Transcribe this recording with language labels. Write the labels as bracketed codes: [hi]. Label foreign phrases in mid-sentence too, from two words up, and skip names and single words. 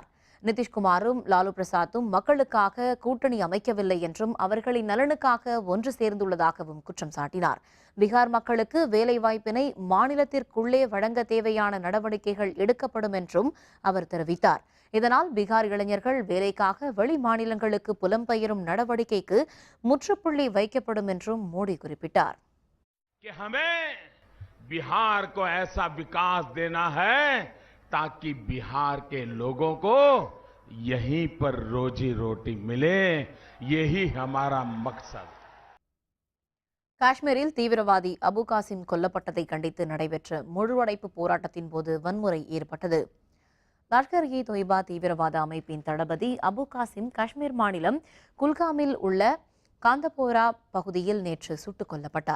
[ta] நிதிஷ்குமாரும் லாலு பிரசாத்தும் மக்களுக்காக கூட்டணி அமைக்கவில்லை என்றும் அவர்களின் நலனுக்காக ஒன்று சேர்ந்துள்ளதாகவும் குற்றம் சாட்டினார். பீகார் மக்களுக்கு வேலைவாய்ப்பினை மாநிலத்திற்குள்ளே வழங்க தேவையான நடவடிக்கைகள் எடுக்கப்படும் என்றும் அவர் தெரிவித்தார். இதனால் பீகார் இளைஞர்கள் வேலைக்காக வெளி மாநிலங்களுக்கு புலம்பெயரும் நடவடிக்கைக்கு முற்றுப்புள்ளி வைக்கப்படும் என்றும் மோடி குறிப்பிட்டார். [hi] बिहार को ऐसा विकास देना है ताकि बिहार के लोगों को यहीं पर रोजी रोटी मिले, यही हमारा मकसद. [ta] காஷ்மீரில் தீவிரவாதி அபு காசிம் கொல்லப்பட்டதை கண்டித்து நடைபெற்ற முழுவடைப்பு போராட்டத்தின் போது வன்முறை ஏற்பட்டது. லஷ்கர்-இ-தொய்பா தீவிரவாத அமைப்பின் தளபதி அபு காசிம் காஷ்மீர் மாநிலம் குல்காமில் உள்ள காந்தபோரா பகுதியில் நேற்று சுட்டுக் கொல்லப்பட்டார்.